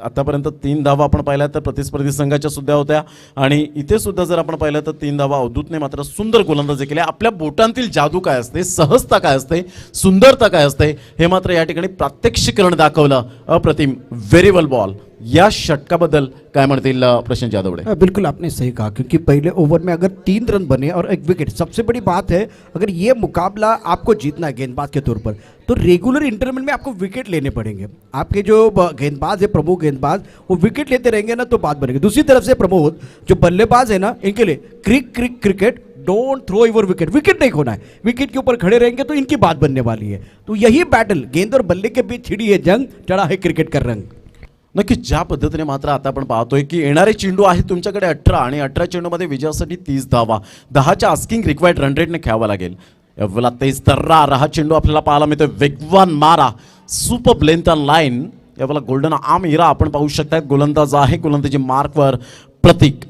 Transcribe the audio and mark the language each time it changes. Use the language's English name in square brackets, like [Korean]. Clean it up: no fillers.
[Marathi] आतापर्यंत 3 धावा आपण पाहिल्या तर प्रतिस्पर्धी संघाच्या सुद्धा होत्या आणि इथे सुद्धा जर आपण पाहिलं तर 3 धावा अवधूतने मात्र सुंदर गोलंदाजी केली. आपल्या बोटांतील जादू काय असते, सहजता काय असते, सुंदरता काय असते हे मात्र या ठिकाणी प्रात्यक्षिकरण दाखवलं. अप्रतिम. [English] Very well ball. [Marathi] या षटकाबद्दल काय म्हणतील प्रशांत जाधवडे? [Hindi] बिल्कुल आपने सही कहा क्योंकि पहले ओवर में अगर 3 रन बने और 1 विकेट, सबसे बड़ी बात है अगर ये मुकाबला आपको जीतना है गेंदबाज के तौर पर तो रेगुलर इंटरवल में आपको विकेट लेने पड़ेंगे. आपके जो गेंदबाज है, प्रमुख गेंदबाज, वो विकेट लेते रहेंगे ना तो बात बनेगी. दूसरी तरफ से प्रमोद जो बल्लेबाज है ना, इनके लिए cricket [English] Don't throw your wicket. [Hindi] Wicket नहीं खोना है. विकेट के ऊपर खड़े रहेंगे तो इनकी बात बनने वाली है. तो यही बैटल गेंद और बल्ले के बीच छिड़ी है जंग, चढ़ा है क्रिकेट का रंग. [Marathi] नक्की ज्या पद्धतीने मात्र आता आपण पाहतोय की येणारे चेंडू आहेत तुमच्याकडे 18 आणि 18 चेंडूमध्ये विजयासाठी 30 धावा 10च्या आस्किंग रिक्वायर्ड रन रेटने खेळावा लागेल. यावेळेला 23 तर्रार हा चेंडू आपल्याला पाहायला मिळतोय. वेगवान मारा, [English] Super length on line. [Marathi] यावेळेला गोल्डन आर्म इरा आपण पाहू शकतात. गोलंदाज आहे गोलंदाजी मार्कवर प्रतीक.